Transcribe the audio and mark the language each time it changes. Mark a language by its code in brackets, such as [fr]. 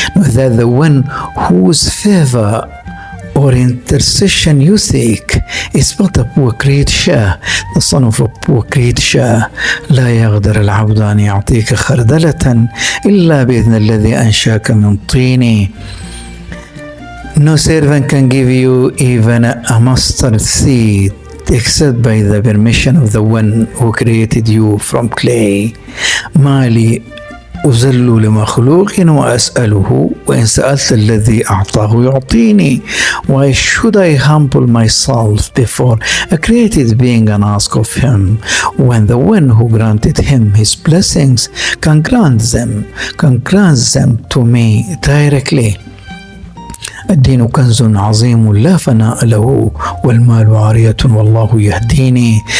[en] Know that the one whose favor or intercession you seek is but a poor creature, the son of a poor creature. [ar] لا يقدر العبد أن يعطيك خردلة إلا بإذن الذي أنشاك من طين. [en] No servant can give you even a mustard seed except by the permission of the one who created you from clay. [ar] ما لي أذل لمخلوق وأسأله وإن سألت الذي أعطاه يعطيني. [en] Why should I humble myself before a created being and ask of him when the one who granted him his blessings can grant them to me directly. [ar] الدين كنز عظيم لا فناء له والمال عارية والله يهديني.